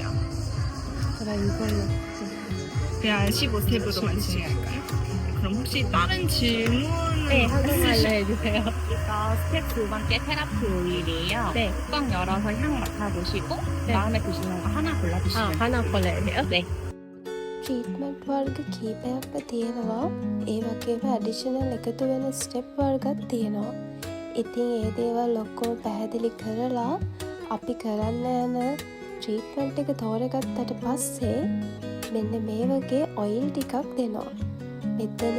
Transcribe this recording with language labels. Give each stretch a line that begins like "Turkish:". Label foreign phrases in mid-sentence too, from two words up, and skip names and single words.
Korean: 그래, 이걸로. 그냥 15스텝으로만 진행할까요? 그럼 혹시 다른 질문을 네, 한국말로 해주세요. 이거 스텝 두 번째 테라피 오일이에요. 네. 뚜껑 열어서 향 맡아보시고 네. 마음에 드시는 거 하나 골라주시면 돼요. 하나 골라야 돼요? 네.
Sinhala: ට්‍රීට්මන්ට් වර්ග කීපයක්ම තියෙනවා. ඒ වගේම ඇඩිෂනල් එකතු වෙන ස්ටෙප් වර්ගත් තියෙනවා. ඉතින් ඒ දේවල් ඔක්කොම පැහැදිලි කරලා අපි කරන්න යන ට්‍රීට්මන්ට් එක තෝරගත්තට පස්සේ මෙන්න මේ වගේ ඔයිල් ටිකක් දෙනවා.